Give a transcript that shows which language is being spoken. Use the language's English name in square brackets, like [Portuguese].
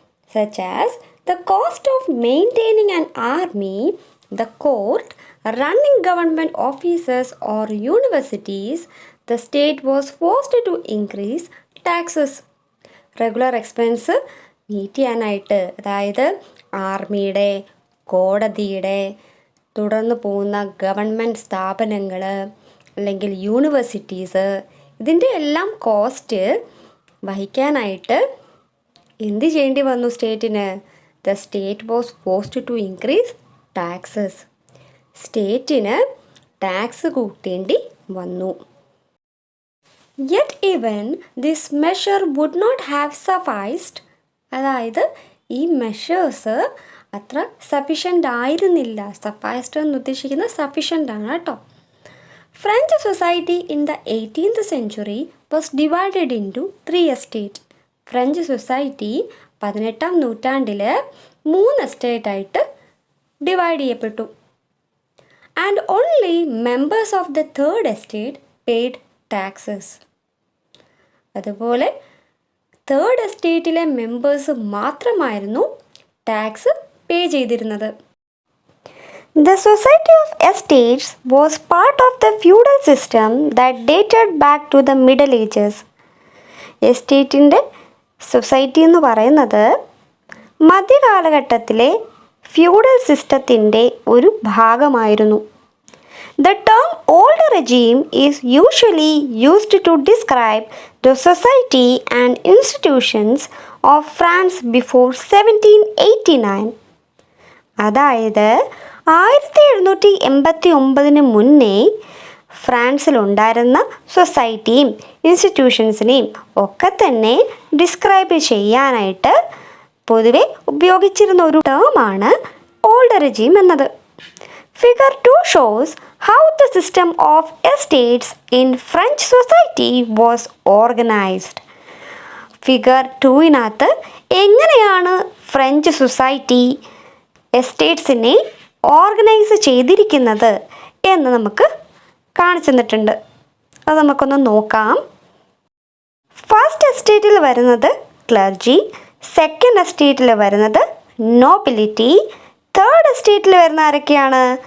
[English] Such as the cost of maintaining an army, the court, running government offices or universities, the state was forced to increase taxes. [Malayalam] Regular expense meet ചെയ്യാനായിട്ട്, അതായത് ആർമിയുടെ, കോടതിയുടെ, തുടർന്ന് പോകുന്ന government സ്ഥാപനങ്ങൾ അല്ലെങ്കിൽ universities, ഇതിൻ്റെ എല്ലാം കോസ്റ്റ് വഹിക്കാനായിട്ട് എന്ത് ചെയ്യേണ്ടി വന്നു സ്റ്റേറ്റിന്? [English] The state was forced to increase taxes. [Malayalam] സ്റ്റേറ്റിന് tax കൂട്ടേണ്ടി വന്നു. [English] Yet even this measure would not have sufficed. [Malayalam] അതായത് ഈ മെഷേഴ്സ് അത്ര സഫിഷ്യൻ്റ് ആയിരുന്നില്ല. സഫൈസ്ഡ് എന്ന് ഉദ്ദേശിക്കുന്ന സഫിഷ്യൻ്റ് ആണ് കേട്ടോ. [English] French society in the 18th century was divided into 3 estates. [Malayalam] French society 18ാം നൂറ്റാണ്ടിൽ 3 എസ്റ്റേറ്റായിട്ട് ഡിവൈഡ് ചെയ്യപ്പെട്ടു. [English] and only members of the third estate paid taxes. [Malayalam] അതുപോലെ തേർഡ് എസ്റ്റേറ്റിലെ മെമ്പേഴ്സ് മാത്രമായിരുന്നു ടാക്സ് പേ ചെയ്തിരുന്നത്. [English] The society of estates was part of the feudal system that dated back to the Middle Ages. [Malayalam] എസ്റ്റേറ്റിൻ്റെ society എന്ന് പറയുന്നത് മധ്യകാലഘട്ടത്തിലെ feudal സിസ്റ്റത്തിൻ്റെ ഒരു ഭാഗമായിരുന്നു. [English] The term old regime is usually used to describe the society and institutions of France before 1789. [Malayalam] അതായത് 1789 മുന്നേ ഫ്രാൻസിലുണ്ടായിരുന്ന സൊസൈറ്റിയും ഇൻസ്റ്റിറ്റ്യൂഷൻസിനെയും ഒക്കെ തന്നെ describe ചെയ്യാനായിട്ട് പൊതുവെ ഉപയോഗിച്ചിരുന്ന ഒരു ടേമാണ് ഓൾഡ് റെജീം എന്നത്. [English] Figure 2 shows how the system of estates in French society was organized. [Malayalam] Figure 2-നകത്ത് എങ്ങനെയാണ് ഫ്രഞ്ച് സൊസൈറ്റി എസ്റ്റേറ്റ്സിനെ ഓർഗനൈസ് ചെയ്തിരിക്കുന്നത് എന്ന് നമുക്ക് കാണിച്ചു തന്നിട്ടുണ്ട്. അത് നമുക്കൊന്ന് നോക്കാം. ഫസ്റ്റ് എസ്റ്റേറ്റിൽ വരുന്നത് ക്ലർജി, സെക്കൻഡ് എസ്റ്റേറ്റിൽ വരുന്നത് നോബിലിറ്റി, തേർഡ് എസ്റ്റേറ്റിൽ വരുന്ന ആരൊക്കെയാണ്?